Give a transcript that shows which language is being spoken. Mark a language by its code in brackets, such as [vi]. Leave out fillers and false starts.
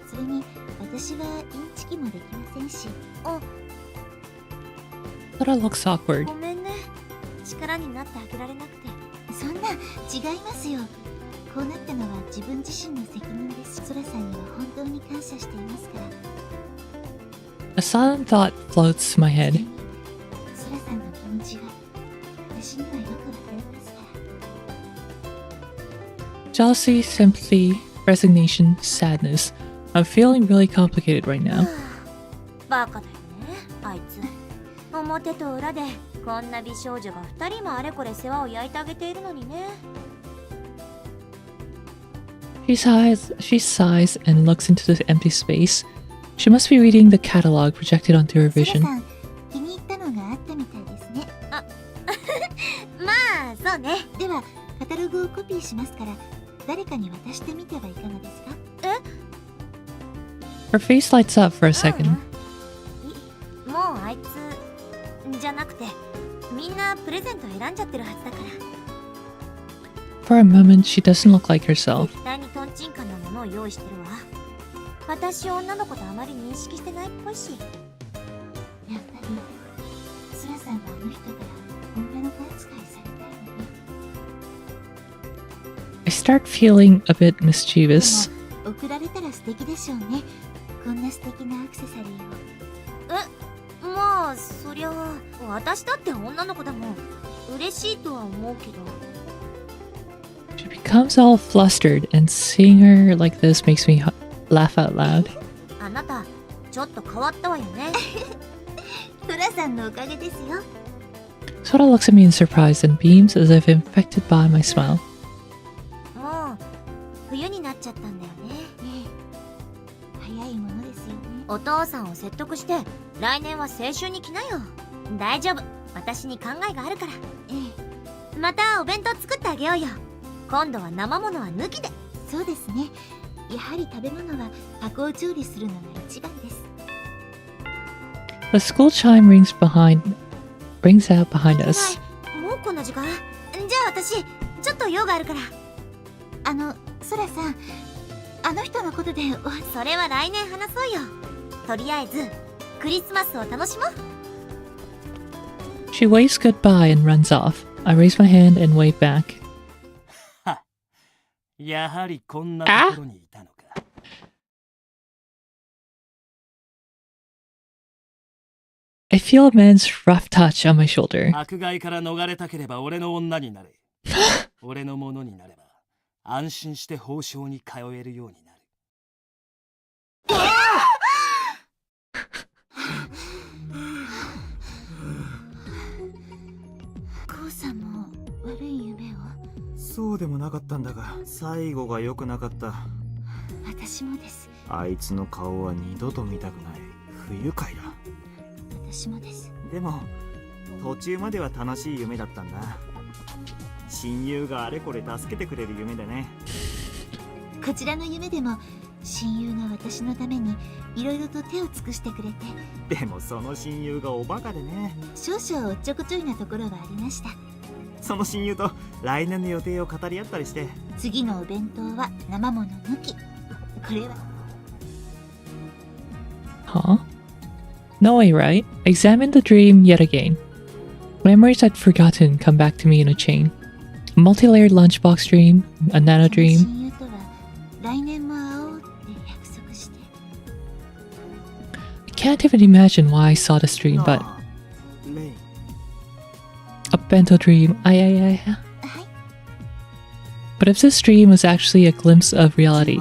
[ja] それに私はインチキもできませんし。 [en] Sora looks awkward. [ja] ごめんね、力になってあげられなくて。そんな、違いますよ。こうなったのは自分自身の責任です。ソラさんには本当に感謝していますから。 [en] A sudden thought floats to my head. [ja] ソラさんの気持ちが私にはよくわかりますから。 [en] Jealousy, sympathy, resignation, sadness. I'm feeling really complicated right now. [ja] バカだよね、あいつ。表と裏でこんな美少女が2人もあれこれ世話を焼いてあげているのにね。 [en] She sighs and looks into the empty space. She must be reading the catalog projected onto her [ja] ソラ [en] vision. [ja] さん、気に入ったのがあったみたいですね。まあそうね。ではカタログをコピーしますから、誰かに渡してみてはいかがですか？ [en] Her face lights up for a second. [ja] もうあいつじゃなくて、みんなプレゼント選んじゃってるはずだから。 [en] For a moment, she doesn't look like herself. [ja] 絶対にトンチンカンなものを用意してるわ。私女の子とあまり認識してないっぽいし。やっぱりソラさんはあの人から女の子扱いされたいのね。 [en] I start feeling a bit mischievous. [ja] でも送られたら素敵でしょうね。こんな素敵なアクセサリーを。まあそりゃ私だって女の子だもん。嬉しいとは思うけど。 [en] She becomes all flustered, and seeing her like this makes me laugh out loud. [ja] あなたちょっと変わったわよね。ソラさんのおかげですよ。 [en] Sora looks at me in surprise and beams as if infected by my smile. [ja] もう冬になっちゃったんだよね。早いものですよね。お父さんを説得して来年は青春に来なよ。大丈夫、私に考えがあるから。またお弁当作ってあげようよ。今度は生ものは抜きで。そうですね。やはり食べ物は加工調理するのが一番です。 [en] The school chime rings out behind us. [ja] もうこんな時間？じゃあ私ちょっと用があるから。ソラさん、あの人のことでそれは来年話そうよ。とりあえずクリスマスを楽しもう。 [en] She waves goodbye and runs off. I raise my hand and wave back. [ja] やはりこんなところにいたのか。 [en] I feel a man's rough touch on my shoulder. [ja] 迫害から逃れたければ俺の女になれ。俺のものになれば安心して報奨に通えるようになる。コウさんも悪い夢を。そうでもなかったんだが、最後が良くなかった。私もです。あいつの顔は二度と見たくない。不愉快だ。私もです。でも途中までは楽しい夢だったんだ。親友があれこれ助けてくれる夢でね。こちらの夢でも親友が私のためにいろいろと手を尽くしてくれて。でもその親友がおバカでね。少々おっちょこちょいなところはありました。その親友と来年の予定を語り合ったりして。次のお弁当は生もの抜き。これは [en] Huh? No way, right? I examine the dream yet again. Memories I'd forgotten come back to me in a chain. A multi-layered lunchbox dream, a nano [ja] その [en] dream. [ja] 親友とは来年も会おうって約束して。 [en] I can't even imagine why I saw this dream, but [ja] レイ [en] a bento dream. But if this dream was actually a glimpse of reality,